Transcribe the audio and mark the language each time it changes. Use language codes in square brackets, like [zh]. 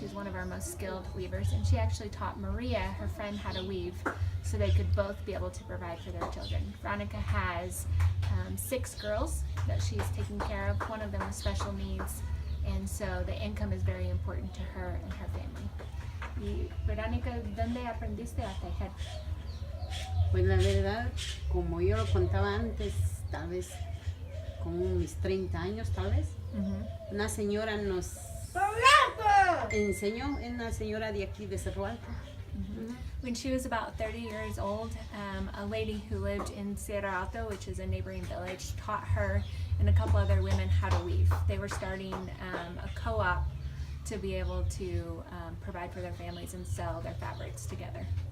[en] She's one of our most skilled weavers, and she actually taught Maria, her friend, how to weave so they could both be able to provide for their children. Veronica has 6 girls that she's taking care of, one of them with special needs, and so the income is very important to her and her family. [es] Y Verónica, ¿dónde aprendiste a tejer? Pues la verdad, como yo lo contaba antes, tal vez con mis 30 años, tal vez, una señora nos enseñó, una señora de aquí de Cerro Alto, [en] When she was about 30 years old, a lady who lived in Sierra Alto, which is a neighboring village, taught her and a couple other women how to weave. They were starting a co-op to be able to provide for their families and sell their fabrics together.